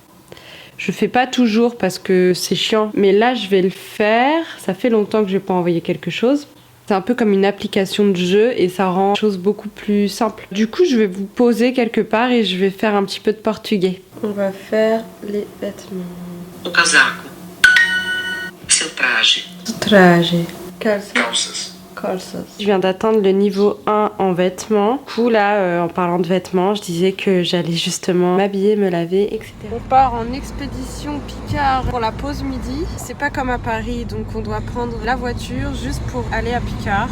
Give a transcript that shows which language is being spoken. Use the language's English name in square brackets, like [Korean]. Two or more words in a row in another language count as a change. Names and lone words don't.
[French] Je fais pas toujours parce que c'est chiant, mais là je vais le faire. Ça fait longtemps que je n'ai pas envoyé quelque chose. C'est un peu comme une application de jeu et ça rend les choses beaucoup plus simples. Du coup, je vais vous poser quelque part et je vais faire un petit peu de portugais. On va faire les vêtements. [Portuguese] O casaco. Seu traje. Traje. Calças. [French] Je viens d'atteindre le niveau 1 en vêtements. Du coup là, en parlant de vêtements, je disais que j'allais justement m'habiller, me laver, etc. On part en expédition Picard pour la pause midi. C'est pas comme à Paris, donc on doit prendre la voiture juste pour aller à Picard.